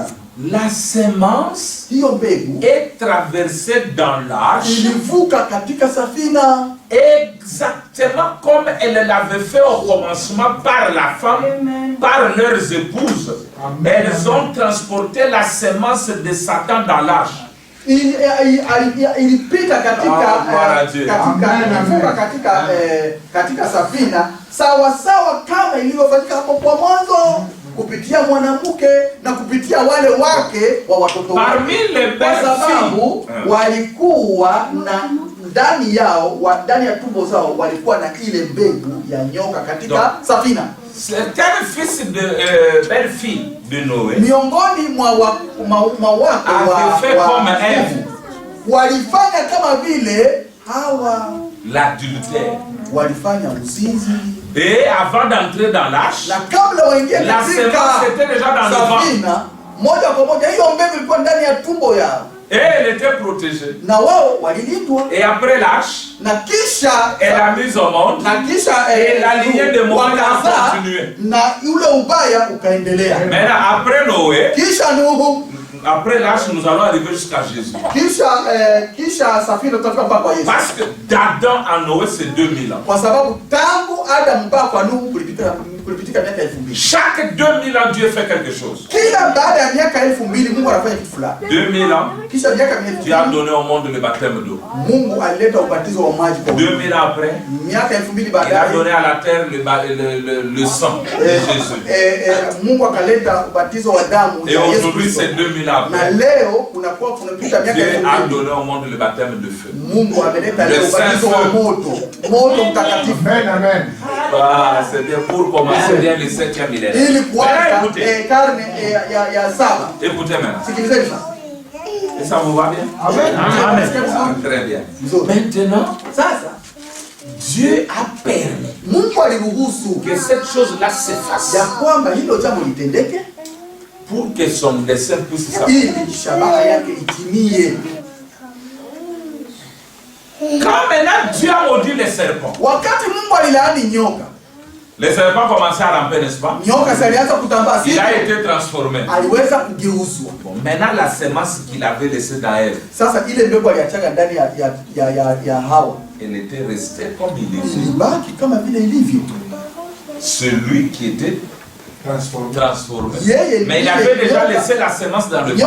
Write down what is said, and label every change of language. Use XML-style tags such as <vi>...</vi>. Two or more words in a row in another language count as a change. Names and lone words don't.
<fr>La semence est traversée dans l'arche exactement comme elle l'avait fait au commencement par la femme, par leurs épouses. Elles ont transporté la semence de Satan dans l'arche.</fr> <sw>Ilipita katika safina sawa sawa kama ilivyofanyika hapo kwa mwanzo kupitia mwanamke na kupitia wale wake wa watoto wake, kwa sababu walikuwa na ndani yao ndani ya tumbo zao walikuwa na ile mbegu ya nyoka katika safina.</sw> <fr>Certains fils de belle fille de Noé</fr> <sw>miongoni mwa wake</sw> <fr>avaient fait comme Ève.</fr> <sw>walifanya kama vile hawa</sw> <fr>l'adultère.</fr> <sw>walifanya uzinzi.</sw> <fr>Et avant d'entrer dans l'arche,</fr> <sw>Na kabla waingie</sw> <fr>la semence était déjà dans le ventre.</fr> <sw>safina, moja kwa moja hiyo mbegu ilikuwa ndani ya tumbo yao.</sw> <fr>Et elle était protégée.</fr> <sw>Na wao walilindwa.</sw> <fr>Et après l'arche,</fr> <sw>Na kisha</sw> <fr>elle a mis au monde.</fr> <sw>na kisha</sw> <fr>Et la lignée de Moïse a</fr> <sw>wakazaa,</sw> <fr>continué.</fr> <sw>na ule ubaya ukaendelea.</sw> <fr>Maintenant, après Noé,</fr> <sw>Kisha Nuhu,</sw> <fr>après l'arche, nous allons arriver jusqu'à Jésus.</fr> <sw>kisha safina tutafika mpaka kwa Yesu.</sw> <fr>Parce que d'Adam à Noé, c'est 2000 ans.</fr> <sw>Kwa sababu tangu Adam mpaka kwa Nuhu kulipitika miaka 2000.</sw> <fr>Chaque 2000 ans, Dieu fait quelque chose.</fr> <sw>Kila baada ya miaka 2000 Mungu anafanya kitu fulani.</sw> <fr>2000 ans,</fr> <sw>Kisha miaka</sw> <fr>Dieu a</fr> <sw>2000</sw> <fr>donné au monde le baptême d'eau.</fr> <sw>Mungu alileta ubatizo wa maji kwa</sw> <fr>2000 ans après,</fr> <sw>miaka 2000</sw> <fr>il a</fr> <sw>baadaye.</sw> <fr>donné à la terre le sang de Jésus.</fr> <sw>Mungu akaleta ubatizo wa damu</sw> <fr>Et</fr> <sw>ya Yesu</sw> <fr>aujourd'hui,</fr> <sw>Kristo.</sw> <fr>c'est 2000 ans</fr> <sw>Na</sw> <fr>après.</fr> <sw>leo kunapita miaka</sw> <fr>Dieu a</fr> <sw>2000.</sw> <fr>donné au monde le baptême de feu.</fr> <sw>Mungu ameleta</sw> <fr>Le</fr> <sw>leo ubatizo wa moto mtakatifu.</sw> <fr>Amen, amen. Ah, c'est bien pour commencer bien le 7e millénaire.</fr> <sw>Ili</sw> <fr>Maintenant,</fr> <sw>kuanza</sw> <fr>écoutez,</fr> <sw>karne ya saba.</sw> <fr>écoutez maintenant.</fr> <sw>Sikilizeni sasa.</sw> <fr>Et ça vous va bien? Amen. Ah, très bien. Maintenant,</fr> <sw>Sasa</sw> <fr>Dieu a permis</fr> <sw>Mungu aliruhusu</sw> <fr>que cette chose-là s'efface</fr> <sw>ya kwamba hilo jambo litendeke</sw> <fr>pour que son dessein puisse s'accomplir.</fr> <sw>ili shabaha yake itimie.</sw> <fr>Quand maintenant Dieu a maudit les serpents,</fr> <sw>Wakati Mungu alilaani nyoka,</sw> <fr>les serpents commençaient à ramper, n'est-ce pas?</fr> <sw>nyoka alianza kutambaa,</sw> <fr>Il</fr> <sw>si</sw> <fr>a été transformé.</fr> <sw>aliweza kugeuzwa.</sw> <fr>Bon, maintenant la semence qu'il avait laissée dans elle,</fr> <sw>Sasa ile mbegu aliachaga ndani ya Hawa</sw> <fr>elle était restée comme il était.</fr> <sw>ilibaki kama vile ilivyo.</sw> <fr>Celui qui était transformé.</fr> <sw>Yeye</sw> <fr>Mais il avait déjà laissé la semence dans le ventre.</fr>